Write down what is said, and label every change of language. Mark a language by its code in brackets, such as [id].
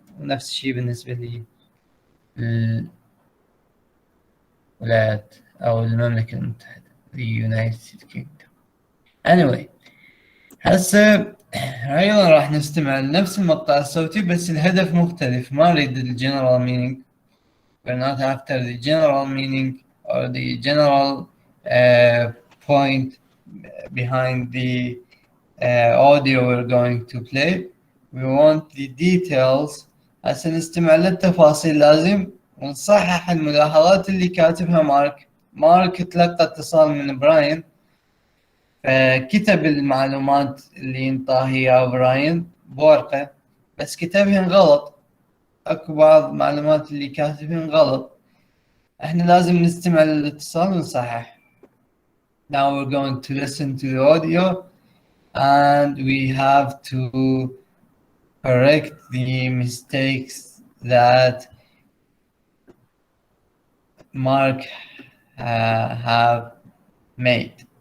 [ar] ونفس الشيء بالنسبة للولايات أو المملكة المتحدة the United Kingdom. Anyway هسه أيضا راح نستمع لنفس المقطع الصوتي بس الهدف مختلف. ما نريد الجنرال meaning. [en] We're not after the general meaning or the general point behind the audio we're going to play. We want the details. [ar] هسه نستمع للتفاصيل لازم ونصحح الملاحظات اللي كاتبها مارك تلقى اتصال من براين، فكتب المعلومات اللي ينطاها اياها براين بورقة بس كتبهن غلط. اكو بعض معلومات اللي كاتبهن غلط، احنا لازم نستمع للاتصال ونصحح. [en] Now we're going to listen to the audio and we have to correct the mistakes that Mark have made.